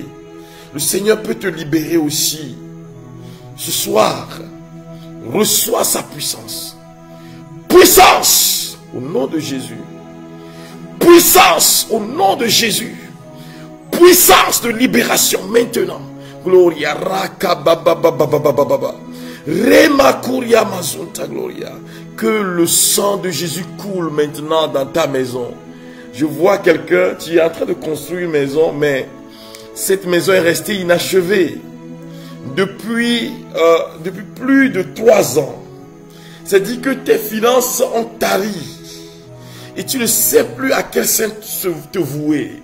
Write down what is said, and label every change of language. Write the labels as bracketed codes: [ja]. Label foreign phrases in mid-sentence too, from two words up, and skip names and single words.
[fr] Le Seigneur peut te libérer aussi. Ce soir, reçois sa puissance. Puissance au nom de Jésus. Puissance au nom de Jésus. Puissance de libération maintenant. Gloria raka baba baba baba baba. Rema kuria mazunta gloria. Que le sang de Jésus coule maintenant dans ta maison. Je vois quelqu'un, tu es en train de construire une maison, mais cette maison est restée inachevée depuis plus de 3 ans. C'est-à-dire que tes finances ont tari et tu ne sais plus à quel saint te vouer.